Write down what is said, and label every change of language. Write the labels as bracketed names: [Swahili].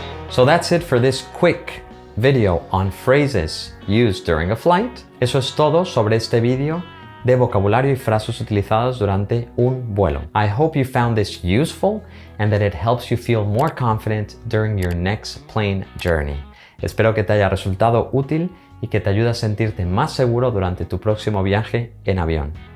[English] So that's it for this quick video on phrases used during a flight. [Spanish] Eso es todo sobre este vídeo de vocabulario y frases utilizadas durante un vuelo. [English] I hope you found this useful and that it helps you feel more confident during your next plane journey. [Spanish] Espero que te haya resultado útil y que te ayude a sentirte más seguro durante tu próximo viaje en avión.